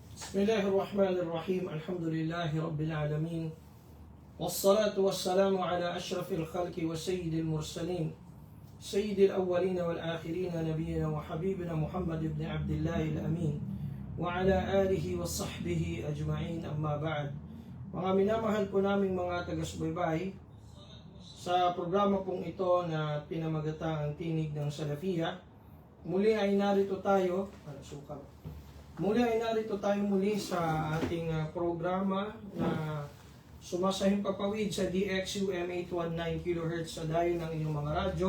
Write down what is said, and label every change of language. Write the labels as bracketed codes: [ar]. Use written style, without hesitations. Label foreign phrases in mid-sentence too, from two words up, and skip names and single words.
[ar] بسم الله الرحمن الرحيم الحمد لله رب العالمين والصلاة والسلام على أشرف الخلق وسيد المرسلين سيد الأولين والآخرين نبينا وحبيبنا محمد بن عبد الله الأمين وعلى آله وصحبه أجمعين أما بعد. [tl] Mga minamahal po naming mga taga-subaybay, sa programa pong ito na pinamagatang ang tinig ng Salafiyya, muli ay narito tayo muli sa ating programa na sumasahing papawid sa DXUM 819 kHz sa dayo ng inyong mga radyo.